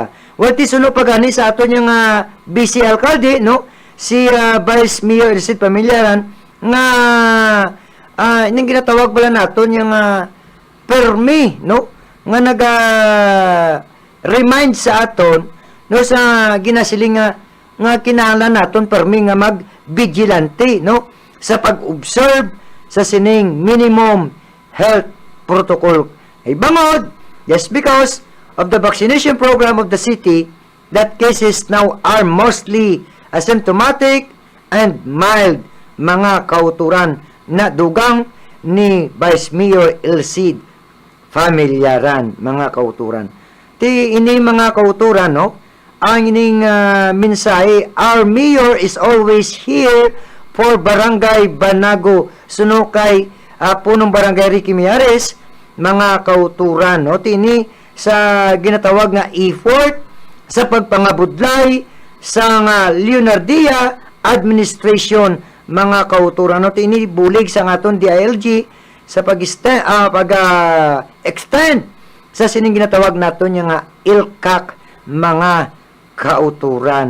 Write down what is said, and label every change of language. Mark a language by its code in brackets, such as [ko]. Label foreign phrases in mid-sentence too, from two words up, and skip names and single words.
[hil] Wati suno pa gani sa aton nga BC alkalde no si Vice Mayor Elcid Pamilaran nga ining ginatawag pala naton yung permi no nga naga remind sa aton no sa ginasiling nga kinahanglan naton permi nga mag-vigilante no sa pag-observe sa sining [en] minimum health protocol. [hil] Ay bangod, [en] just because of the vaccination program of the city, that cases now are mostly asymptomatic and mild [hil] mga kauturan na dugang ni Vice Mayor Elcid Pamilaran mga kauturan. Ti ini mga kauturan no, ang ining mensahe, [en] our mayor is always here [hil] for Barangay Banago suno kay punong Barangay Ricky Miares mga kauturan no, tini sa ginatawag nga effort sa pagpangabudlay sa Leonardia administration mga kauturan no, tini bulig sa aton DILG sa pag-extend sa sining ginatawag naton nga ILCAC mga kauturan.